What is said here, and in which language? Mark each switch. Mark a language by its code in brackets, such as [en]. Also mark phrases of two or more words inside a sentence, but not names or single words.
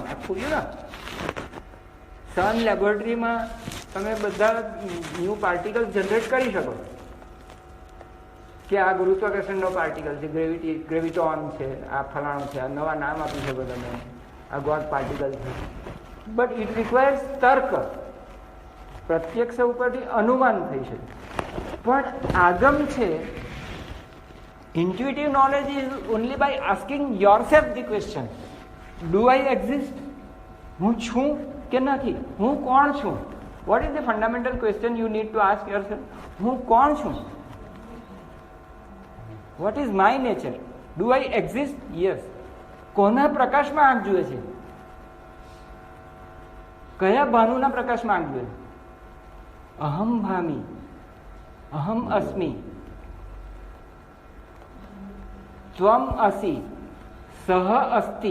[gu] આખું ને સન લેબોરેટરીમાં તમે બધા [en] new particle [gu] જનરેટ કરી શકો કે આ ગુરુત્વાકર્ષણનો પાર્ટિકલ છે, ગ્રેવિટોન છે, આ ફલાણું છે, આ નવા નામ આપી શકો તમે, આ [en] God particle [gu] છે. [en] but it requires [gu] તર્ક. પ્રત્યક્ષ ઉપરથી અનુમાન થઈ શકે. પણ આગમ છે, [en] intuitive knowledge is only by asking yourself the question, do I exist? [gu] હું છું કે નથી? હું કોણ છું? [en] What is the fundamental question you need to ask yourself? [gu] હું કોણ છું? [en] What is my nature? Do I exist? Yes. [gu] કોના પ્રકાશમાં આંખ જુએ છે? કયા ભાનુના પ્રકાશમાં આંખ જુએ? [sa] अहम भामी, अहम अस्मि, त्वम असी, सह अस्ति.